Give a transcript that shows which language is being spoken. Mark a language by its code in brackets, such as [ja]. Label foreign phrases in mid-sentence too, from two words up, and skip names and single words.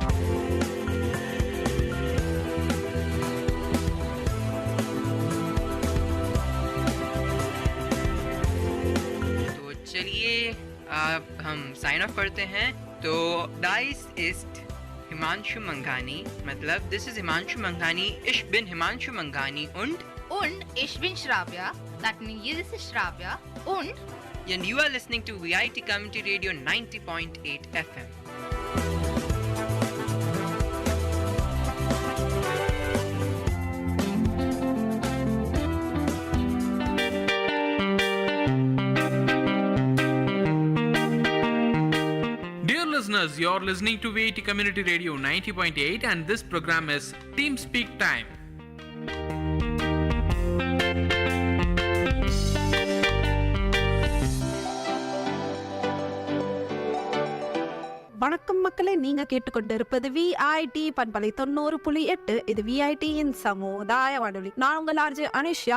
[hi] तो चलिए अब हम [en] sign off [hi] करते हैं। तो [de] dies ist [hi] हिमांशु मंघानी, मतलब [en] this is [hi] हिमांशु मंघानी, [de] ich bin हिमांशु मंघानी, und ich bin Shravya, [en] that means this is Shravya, and you are listening to VIT Community Radio 90.8 FM. Listeners, you're listening to VIT Community Radio 90.8 and this program is Team Speak Time. [ta] வணக்கம் மக்களே, நீங்க கேட்டுக்கொண்டிருப்பது விஐடி பண்பலை 90.8. இது விஐடியின் சமுதாய வானொலி. நான் உங்கள் ஆர்ஜே அனிஷா.